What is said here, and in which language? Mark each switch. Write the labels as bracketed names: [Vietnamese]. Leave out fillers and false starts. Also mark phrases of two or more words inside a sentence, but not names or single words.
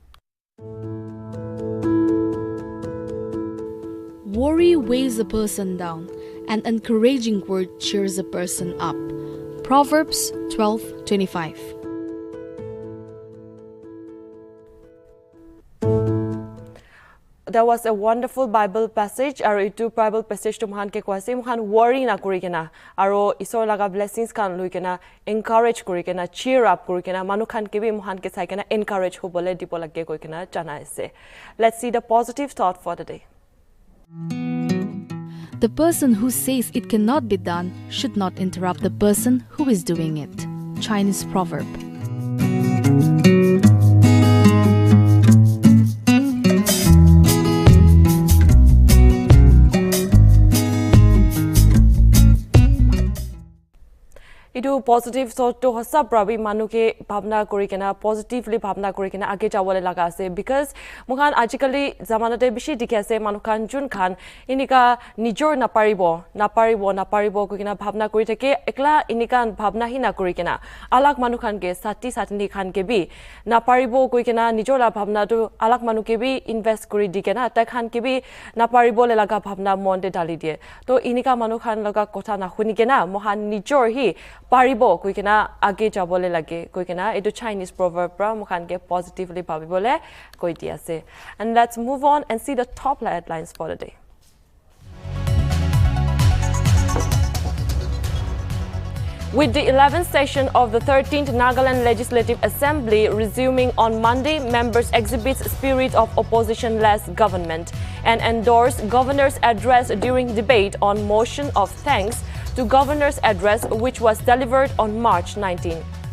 [English] Worry weighs a person down, an encouraging word cheers a person up. Proverbs 12:25. There was a wonderful Bible passage, [Naga Pidgin] aro itu [English] Bible passage [Naga Pidgin] to mohan ke kwase mohan worry na kuri kena, aro isor laga blessings kan lui kena encourage kuri kena, [English] cheer up [Naga Pidgin] kuri kena, manu khan ke bi mohan ke sai kena encourage hobole dipo lage koi kena jana ase. [English] Let's see the positive thought for the day. The person who says it cannot be done should not interrupt the person who is doing it. Chinese proverb. [Naga Pidgin] Itu [English] positive thought [Naga Pidgin] to hosa prabi manu ke bhavna kori kena positively bhavna kori kena age jawole laga ase because mukhan ajikali zamanate bishi dikhi ase manu khan jun khan inika nijor naparibo koi kena bhavna kori thake ekla inikan bhavna hi na kori kena alag manu khan ke satni khan ke bi naparibo koi kena nijor la bhavna tu alag manu ke bi invest kori di kena ta khan ke bi naparibo le laga bhavna mon de dali die to inika manu khan laga kotha na khuni kena mohan nijor hi paribo koi kena age jabole lage koi kena etu [English] Chinese proverb [Naga Pidgin] pra mukhan ke positively bhabibole koi di ase. [English] And let's move on and see the top headlines for the day. With the 11th session of the 13th Nagaland Legislative Assembly resuming on Monday, members exhibit spirit of opposition-less government and endorse governor's address during debate on motion of thanks to governor's address which was delivered on March 19.